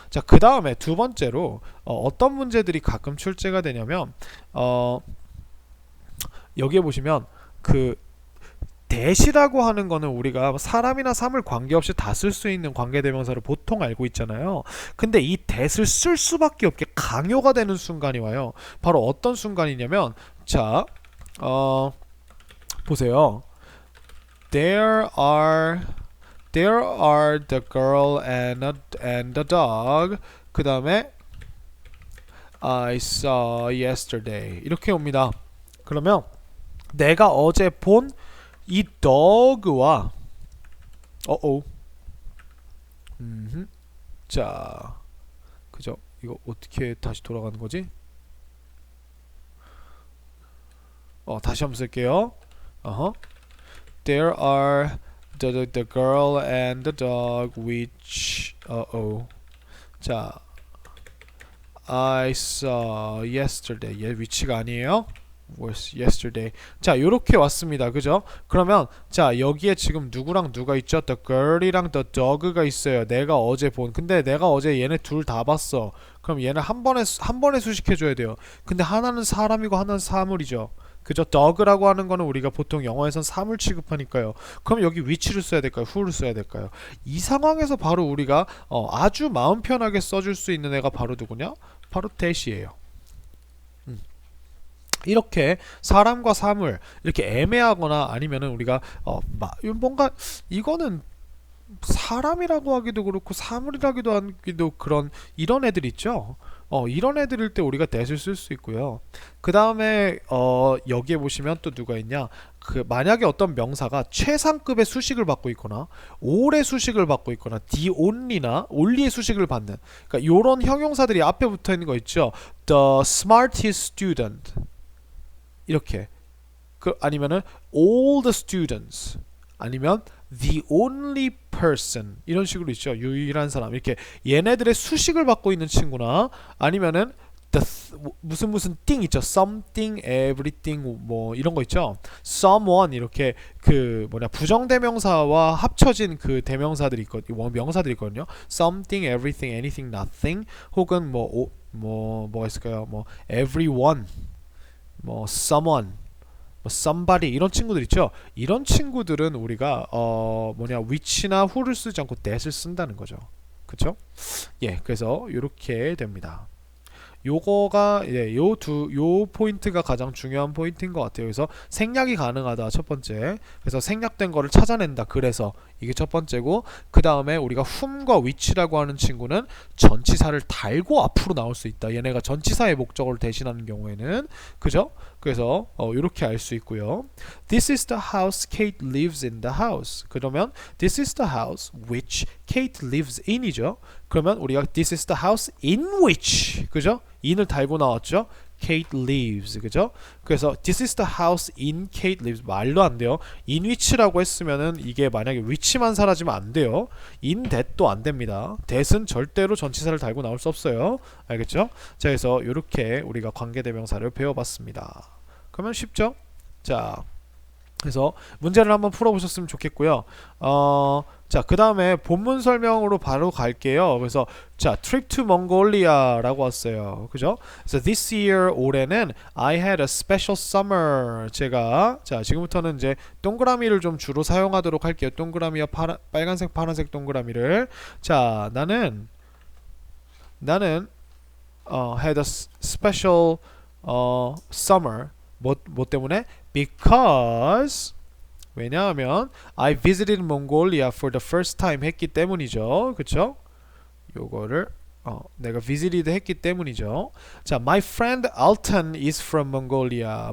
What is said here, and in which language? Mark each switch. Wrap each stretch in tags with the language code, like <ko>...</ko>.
<ko>자, 그 다음에 두 번째로 어떤 문제들이 가끔 출제가 되냐면 여기에 보시면 그 that이라고 하는 거는 우리가 사람이나 사물 관계없이 다 쓸 수 있는 관계대명사를 보통 알고 있잖아요. 근데 이 that을 쓸 수밖에 없게 강요가 되는 순간이 와요. 바로 어떤 순간이냐면 자, 보세요.</ko> <en>There are the girl and the dog.</en> <ko>그 다음에</ko> <en>I saw yesterday.</en> <ko>이렇게 옵니다. 그러면 내가 어제 본 이 dog와 자, 그죠? 이거 어떻게 다시 돌아가는 거지? 다시 한번 쓸게요.</ko> <en>There are the girl and the dog which 자, I saw yesterday.</en> <ko>which가 아니에요.</ko> <en>was yesterday.</en> <ko>자, 요렇게 왔습니다. 그죠? 그러면 자, 여기에 지금 누구랑 누가 있죠?</ko> <en>The girl이랑 the dog가 있어요.</en> <ko>내가 어제 본. 근데 내가 어제 얘네 둘 다 봤어. 그럼 얘는 한 번에 수식해 줘야 돼요. 근데 하나는 사람이고 하나는 사물이죠. 그죠? dog라고 하는 거는 우리가 보통 영어에선 사물 취급하니까요. 그럼 여기 which를 써야 될까요? who를 써야 될까요? 이 상황에서 바로 우리가 아주 마음 편하게 써줄 수 있는 애가 바로 누구냐? 바로 that이에요. 이렇게 사람과 사물 이렇게 애매하거나 아니면은 우리가 뭔가 이거는 사람이라고 하기도 그렇고 사물이라기도 하기도 그런 이런 애들 있죠. 이런 애들일 때 우리가 that을 쓸 수 있고요. 그 다음에 여기에 보시면 또 누가 있냐? 그 만약에 어떤 명사가 최상급의 수식을 받고 있거나 올의 수식을 받고 있거나 the only나 only의 수식을 받는 그러니까 요런 형용사들이 앞에 붙어 있는 거 있죠.</ko> <en>The smartest student</en> <ko>이렇게 아니면은</ko> <en>all the students</en> <ko>아니면</ko> <en>the only person</en> <ko>이런 식으로 있죠. 유일한 사람 이렇게 얘네들의 수식을 받고 있는 친구나 아니면은 무슨 thing 있죠.</ko> <en>something, everything</en> <ko>뭐 이런 거 있죠. someone 이렇게 그 부정대명사와 합쳐진 그 대명사들이 있거든요. 명사들이 있거든요.</ko> <en>something, everything, anything, nothing</en> <ko>혹은 뭐가 있을까요?</ko> <en>everyone someone, somebody</en> <ko>이런 친구들 있죠. 이런 친구들은 우리가 which나 who를 쓰지 않고 that을 쓴다는 거죠. 그쵸? 그래서 이렇게 됩니다. 요거가 요 포인트가 가장 중요한 포인트인 것 같아요. 그래서 생략이 가능하다 첫 번째. 그래서 생략된 거를 찾아낸다. 그래서 이게 첫 번째고, 그 다음에 우리가 whom과 which라고 하는 친구는 전치사를 달고 앞으로 나올 수 있다. 얘네가 전치사의 목적어를 대신하는 경우에는, 그죠? 그래서 이렇게 알 수 있고요.</ko> <en>This is the house Kate lives in the house.</en> <ko>그러면</ko> <en>this is the house which Kate lives in이죠.</en> <ko>그러면 우리가</ko> <en>this is the house in which, 그죠?</en> <ko>in을 달고 나왔죠.</ko> <en>Kate lives,</en> <ko>그죠? 그래서</ko> <en>this is the house in Kate lives.</en> <ko>말도 안 돼요. in which라고 했으면은 이게 만약에 which만 사라지면 안 돼요. in that도 안 됩니다. that은 절대로 전치사를 달고 나올 수 없어요. 알겠죠? 자, 그래서 이렇게 우리가 관계대명사를 배워봤습니다. 그러면 쉽죠? 자, 그래서 문제를 한번 풀어보셨으면 좋겠고요. 자, 그 다음에 본문 설명으로 바로 갈게요. 그래서 자, trip to Mongolia라고 왔어요. 그죠? 그래서</ko> <en>this year,</en> <ko>올해는</ko> <en>I had a special summer.</en> <ko>제가 자, 지금부터는 이제 동그라미를 좀 주로 사용하도록 할게요. 동그라미와 빨간색, 파란색 동그라미를. 자, 나는</ko> <en>had a special summer.</en> <ko>뭐 때문에?</ko> <en>Because</en> <ko>왜냐하면</ko> <en>I visited Mongolia for the first time</en> <ko>했기 때문이죠. 그쵸? 요거를 내가 visited 했기 때문이죠.</ko> <en>자, my friend Alton is from Mongolia.</en>